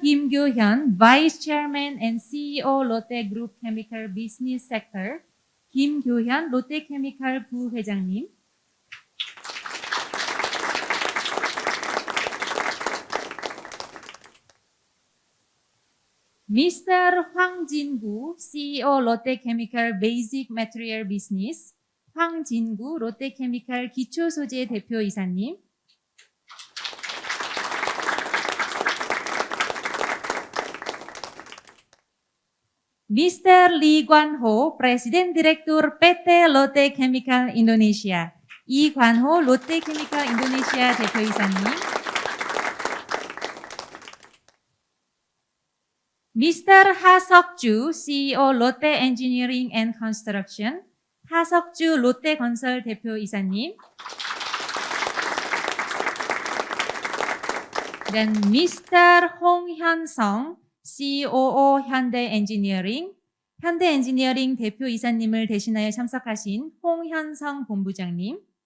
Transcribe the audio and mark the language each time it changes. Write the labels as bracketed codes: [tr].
[en] Kim Kyo-hyun, Vice Chairman and CEO Lotte Group Chemical Business Sector. [ko] Kim Kyo-hyun, 롯데 케미칼 부회장님. [en] Mr. Hwang Jin-gu, CEO Lotte Chemical Basic Material Business. [ko] 황 진구 롯데케미칼 기초소재 대표이사님. [en] Mr. [id] Lee Kwan-ho, Presiden Direktur PT [en] Lotte Chemical Indonesia. [ko] 이관호 롯데케미칼 인도네시아 대표이사님. [en] Mr. 하석주, CEO Lotte Engineering and Construction. [ko] 하석주 롯데건설 대표이사님. [id] Dan [en] Mr. [ko] 홍현성, COO 현대엔지니어링. 현대엔지니어링 대표이사님을 대신하여 참석하신 홍현성 본부장님.